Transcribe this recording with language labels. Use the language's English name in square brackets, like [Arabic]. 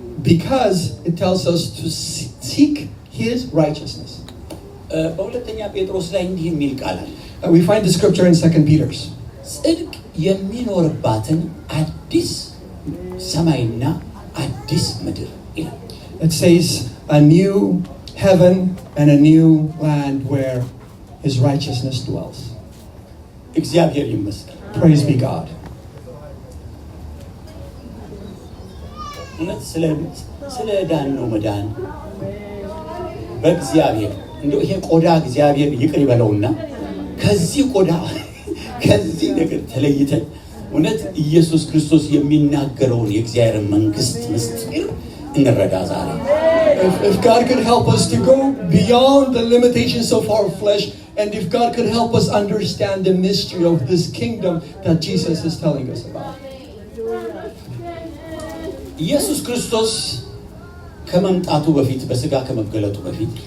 [English] Because it tells us to seek His righteousness. [Amharic] በሁለተኛ ጴጥሮስ ላይ እንዲህ የሚል ቃል አለ። [English] We find the scripture in 2 Peter. [Amharic] ጽድቅ የሚኖርባትን አዲስ ሰማይና አዲስ ምድር ይላል። [English] It says a new heaven and a new land where His righteousness dwells. [Amharic] እግዚአብሔር ይመስገን። [English] Praise be God. [Amharic] እውነት ስለ ዳን ነው መዳን በእግዚአብሔር እንደው ይሄ ቆዳ እግዚአብሔር ይቅር ይበለውና ከዚህ ቆዳ ከዚህ ነገር ተለይተን እውነት ኢየሱስ ክርስቶስ የሚናገረውን የእግዚአብሔር መንግስት ምስጢር እንረዳ ዛሬ። [English] If God could help us to go beyond the limitations of our flesh, and if God could help us understand the mystery of this kingdom that Jesus is telling us about. [Amharic] ኢየሱስ ክርስቶስ ከመምጣቱ በፊት በስጋ ከመገለጡ በፊት